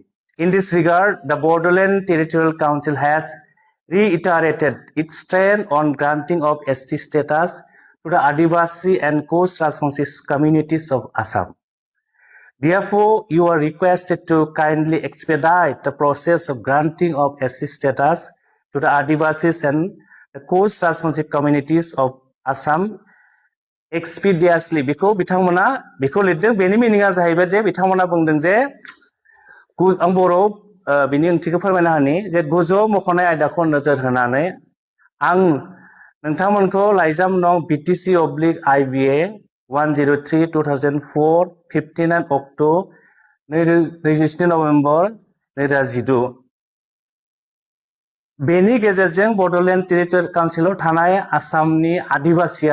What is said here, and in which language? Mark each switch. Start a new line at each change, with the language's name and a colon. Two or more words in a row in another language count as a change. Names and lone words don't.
English: In this regard, the Borderland Territorial Council has reiterated its stand on granting of ST status to the Adivasi and Koch Rajbangshi communities of Assam. Therefore, you are requested to kindly expedite the process of granting of ST status to the Adivasis and the Koch Rajbangshi communities of Assam expeditiously.
Bodo: Because बिथांमोना बेखौ लिरदों बेनि मिनिङा जाहैबाय जे बिथांमोना बुंदों जे आं बर'आव बिनि ओंथिखौ फोरमायना होनि जे गोजौआव मख'नाय आयदाखौ नोजोर होनानै आं नोंथांमोनखौ लाइजाम नं BTC oblique IBA 103 2004 59 अक्ट' 27 नभेम्बर 2012 बेनि गेजेरजों बड'लेण्ड टेरिटरियेल काउन्सिलाव थानाय आसामनि आदिबासि